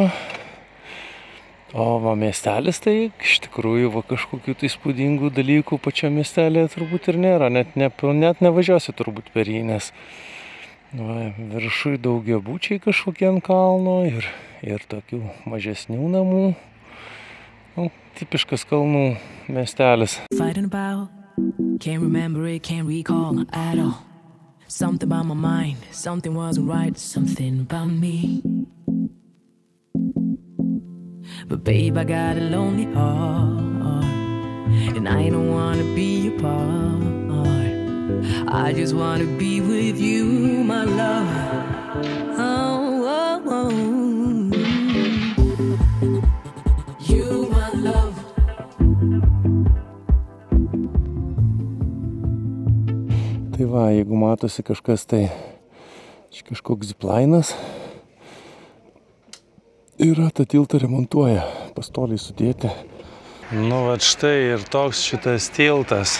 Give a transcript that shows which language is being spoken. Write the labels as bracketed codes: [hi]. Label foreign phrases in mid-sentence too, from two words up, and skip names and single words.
[lt] O va miestelis tai iš tikrųjų va kažkokių tai įspūdingų dalykų pačia miestelėje turbūt ir nėra, net nevažiuosi turbūt per jį, nes va, viršui daugiabučiai kažkokie ant kalno ir tokių mažesnių namų. Nu, tipiškas kalnų miestelis. [en] Can't remember it, can't recall at all. Something about my mind, something wasn't right, something about me. But babe, I got a lonely heart, and I don't wanna be apart. I just wanna be with you, my love. Oh, oh, oh. You, my love. [lt] Tai va, jeigu matosi kažkas, tai kažkoks ziplainas yra, tą tiltą remontuoja, pastoliai sudėti. Nu, vat štai ir toks šitas tiltas.